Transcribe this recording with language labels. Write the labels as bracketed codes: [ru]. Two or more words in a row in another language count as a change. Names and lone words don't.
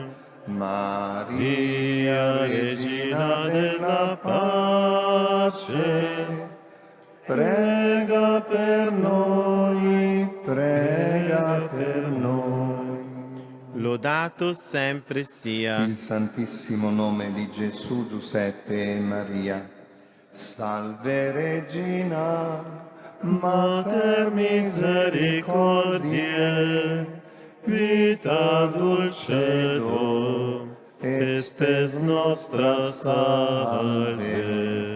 [it] Maria, Regina della pace, pace. Prega per noi, prega per noi. Lodato sempre sia il Santissimo nome di Gesù, Giuseppe e Maria. [la] Salve Regina, Mater misericordiae, vita dulcedo, et spes nostra salve.